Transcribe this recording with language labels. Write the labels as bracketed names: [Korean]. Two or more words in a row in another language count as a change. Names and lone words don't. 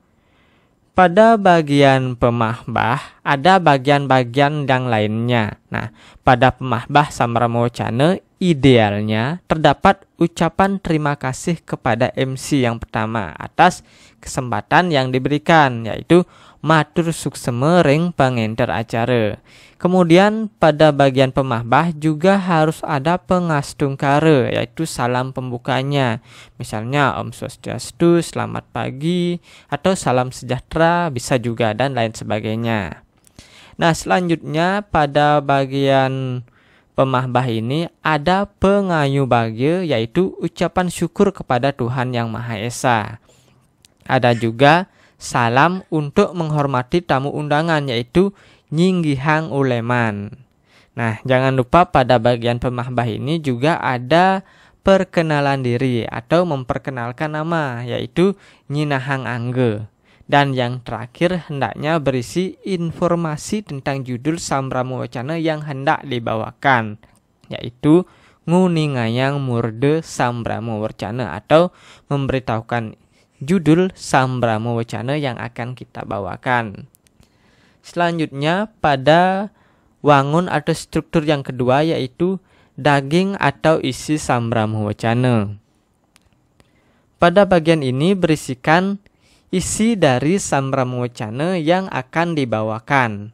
[Indonesian] Pada bagian pemahbah ada bagian-bagian yang lainnya. Nah, pada pemahbah sambrama wacana idealnya terdapat ucapan terima kasih kepada MC yang pertama atas kesempatan yang diberikan, yaitu [Balinese] matur sukseme ring pengenter acara. [Indonesian] Kemudian pada bagian pemahbah juga harus ada pengastungkara, yaitu salam pembukanya. Misalnya [Sanskrit] Om Swastiastu, [Indonesian] selamat pagi, atau salam sejahtera bisa juga, dan lain sebagainya. Nah, selanjutnya pada bagian pemahbah ini ada [Balinese] pengayu bagya, [Indonesian] yaitu ucapan syukur kepada Tuhan Yang Maha Esa. Ada juga salam untuk menghormati tamu undangan, yaitu [Balinese] nyinggihang uleman. [Indonesian] Nah, jangan lupa pada bagian pemahbah ini juga ada perkenalan diri atau memperkenalkan nama, yaitu [Balinese] nyinahang angge. [Indonesian] Dan yang terakhir hendaknya berisi informasi tentang judul sambrama wacana yang hendak dibawakan, yaitu [Balinese] nguningayang murde sambrama wacana, [Indonesian] atau memberitahukan judul Sambramo Wacana yang akan kita bawakan. Selanjutnya pada wangun atau struktur yang kedua yaitu daging atau isi Sambramo Wacana. Pada bagian ini berisikan isi dari Sambramo Wacana yang akan dibawakan.